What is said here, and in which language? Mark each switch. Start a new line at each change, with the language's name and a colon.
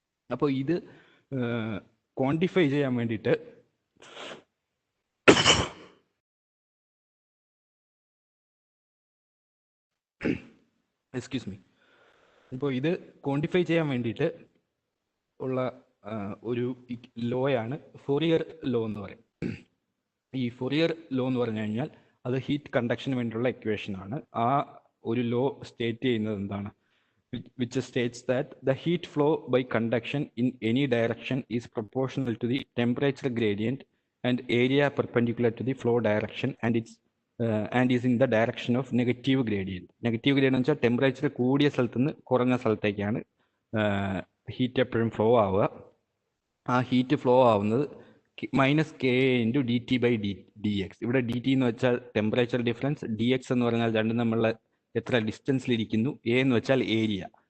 Malayalam: അപ്പോൾ ഇത് ക്വാണ്ടിഫൈ ചെയ്യാൻ വേണ്ടിയിട്ട് ഇപ്പോൾ ഇത് ക്വാണ്ടിഫൈ ചെയ്യാൻ വേണ്ടിയിട്ട് ഉള്ള ഒരു ലോയാണ് ഫൊറിയർ ലോ എന്ന് പറയും. ഈ ഫൊറിയർ ലോ എന്ന് പറഞ്ഞു കഴിഞ്ഞാൽ അത് ഹീറ്റ് കണ്ടക്ഷന് വേണ്ടിയുള്ള ഇക്വേഷൻ ആണ്. ആ ഒരു ലോ സ്റ്റേറ്റ് ചെയ്യുന്നത് എന്താണ്,
English: which states that the heat flow by conduction in any direction is proportional to the temperature gradient and area perpendicular to the flow direction and is in the direction of negative gradient.
Malayalam: Negative gradient എന്ന് വെച്ചാൽ temperature കൂടിയ സ്ഥലത്ത് നിന്ന് കുറഞ്ഞ സ്ഥലത്തേക്കാണ് heat എപ്പോഴും flow ആവുക. ആ ഹീറ്റ് ഫ്ലോ ആവുന്നത് -Ka/dT/dx. ഇവിടെ dt എന്ന് വെച്ചാൽ ടെമ്പറേച്ചർ ഡിഫറൻസ്, dx എന്ന് പറഞ്ഞാൽ രണ്ടും തമ്മിലുള്ള എത്ര ഡിസ്റ്റൻസിലിരിക്കുന്നു, എ എന്ന് വെച്ചാൽ ഏരിയ.